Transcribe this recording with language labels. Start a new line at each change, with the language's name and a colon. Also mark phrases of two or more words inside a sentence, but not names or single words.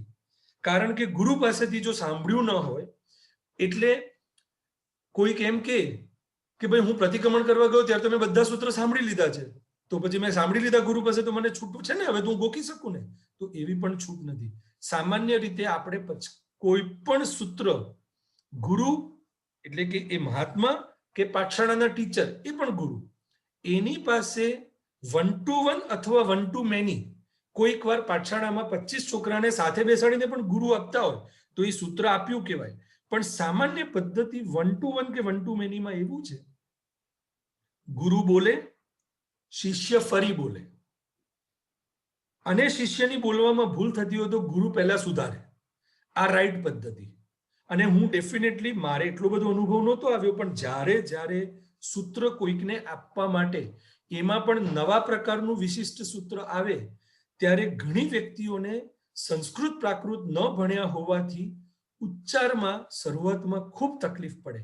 Gujarati: કારણ કે ગુરુ પાસેથી જો સાંભળ્યું ન હોય, એટલે કોઈક એમ કે ભાઈ હું પ્રતિક્રમણ કરવા ગયો ત્યારે તમે બધા સૂત્ર સાંભળી લીધા છે, તો પછી મેં સાંભળી લીધા ગુરુ પાસે, તો મને છૂટું છે ને, હવે તો હું ગોખી શકું ને. તો એવી પણ છૂટ નથી. સામાન્ય રીતે આપણે કોઈ પણ સૂત્ર ગુરુ એટલે કે એ મહાત્મા કે પાઠશાળાના ટીચર, એ પણ ગુરુ, એની પાસે 1 to 1 અથવા 1
English: to many,
Gujarati: કોઈક વાર પાઠશાળામાં 25 છોકરાને સાથે બેસાડીને પણ ગુરુ આપતા હોય તો એ સૂત્ર આપ્યું કહેવાય. પણ સામાન્ય પદ્ધતિ 1 to 1 કે 1
English: to many
Gujarati: માં એવું છે, ગુરુ બોલે, શિષ્ય ફરી બોલે, અને શિષ્યની બોલવામાં ભૂલ થતી હોય તો ગુરુ પહેલા સુધારે. આ રાઈટ પદ્ધતિ. અને હું ડેફિનેટલી, મારે એટલો બધો અનુભવ નહોતો આવ્યો, પણ જ્યારે સૂત્ર કોઈકને આપવા માટે એમાં પણ નવા પ્રકારનું વિશિષ્ટ સૂત્ર આવે, ત્યારે ઘણી વ્યક્તિઓને સંસ્કૃત પ્રાકૃત ન ભણ્યા હોવાથી ઉચ્ચારમાં શરૂઆતમાં ખૂબ તકલીફ પડે.